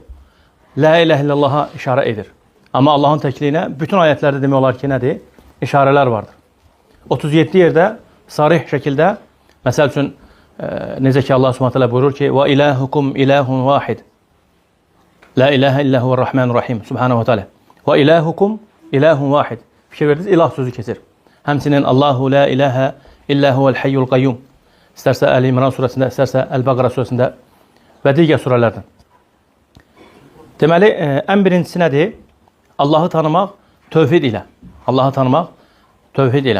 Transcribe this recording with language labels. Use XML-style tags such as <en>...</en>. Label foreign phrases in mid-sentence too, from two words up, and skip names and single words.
<ar>لا إله إلا الله</ar> <az>işarə edir. Amma Allahın təkliyinə bütün ayətlərdə demək olar ki, nədir? İşarələr vardır. 37 yerdə sarih şəkildə, məsəl üçün, necə ki Allah</az> <ar>سبحانه وتعالى</ar> <az>buyurur ki,</az> <ar>وإلهكم إله واحد. لا إله إلا هو الرحمن الرحيم. سبحانه وتعالى. وإلهكم إله واحد.</ar> <az>Fikir verdiniz, ilah sözü keçir.</az> <ar>Həmçinin الله لا إله إلا هو الحي القيوم.</ar> <az>İstərsə Əli İmran surəsində, istərsə Əl-Bəqara surəsində və digər surələrdən. Deməli, ən birincisi nədir? Allahı tanımaq tövhid ilə. Allahı tanımaq tövhid ilə.</az>